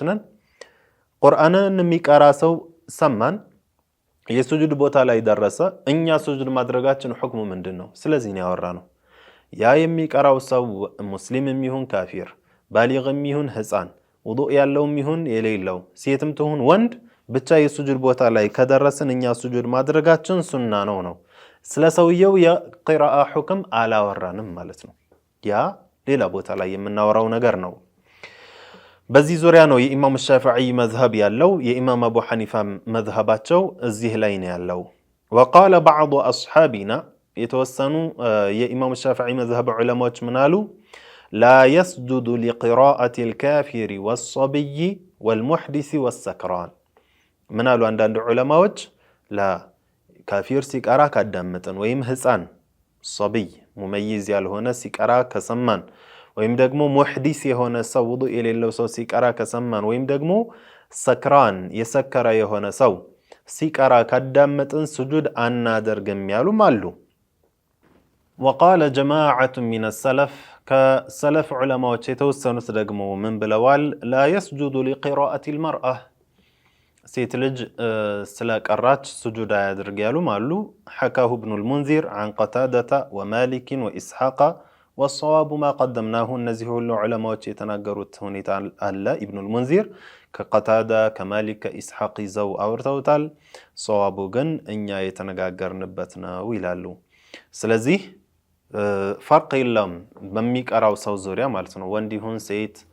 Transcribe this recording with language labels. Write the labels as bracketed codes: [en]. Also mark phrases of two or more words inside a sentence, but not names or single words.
[am] ነን ቁርአንን የሚቀራ ሰው ሰማን የሱጁድ ቦታ ላይ ደረሰ እኛ ሱጁድ ማድረጋችን ሁክሙ ምንድነው ስለዚህ ነው ያወራነው ያ የሚቀራው ሰው ሙስሊምም ይሁን ካፊር ባሊግም ይሁን ህፃን ውዱእ ያለውም ይሁን የሌለው ሴትም ትሁን ወንድ ብቻ የሱጁድ ቦታ ላይ ከደረሰን እኛ ሱጁድ ማድረጋችን ሱና ነው ስለ ሰውየው የቂራአ ሁክም አላወራንም ማለት ነው ያ ሌላ ቦታ ላይ የምናወራው ነገር ነው በዚህ ዙሪያ ነው የኢማም ሻፊዒ መዝሀብ ያለው የኢማም አቡ ሐኒፋ መዝሀባቸው እዚህ ላይ ነው ያለው [ar] وقال بعض اصحابنا [am] የተወሰኑ የኢማም ሻፊዒ መዝሀብ ዑለማዎች ምናሉ [ar] لا يسجد لقراءة الكافر والصبي والمحدث والسكران [am] ምናሉ አንዳንድ ዑለማዎች لا ካፊር ሲቀራ ካዳመጠን ወይም ህፃን صبي ሙመይዝ ያልሆነ ሲቀራ ከሰማን ወይም ደግሞ ሙህዲስ የሆነ ሰው ውዱእ የሌለው ሰው ሲቀራ ከሰማን ወይም ደግሞ ሰክራን የሰከረ የሆነ ሰው ሲቀራ ካዳመጥን ሱጁድ አናደርግም ያሉም አሉ [ar] وقال جماعة من السلف كسلف علماء [am] የተወሰኑት ደግሞ ምን ብለዋል [ar] لا يسجد لقراءة المرأة ሴት [am] ልጅ ስለቀራች ሱጁድ አያድርግ ያሉም አሉ [ar] حكاه ابن المنذر عن قتادة ومالك وإسحاق والصواب ما قدمناه [am] እነዚህ ሁሉ ዑለማዎች የተናገሩት ሁኔታ አለ ኢብኑ المنذر ከقتادة ከማሊክ ከኢስሐቅ ይዘው አውርተውታል ሶዋቡ ግን እኛ የተነጋገርንበት ነው ይላሉ ስለዚህ ፈርቅ የለም በሚቀራው ሰው ዙሪያ ማለት ነው ወንድ ይሁን ሴት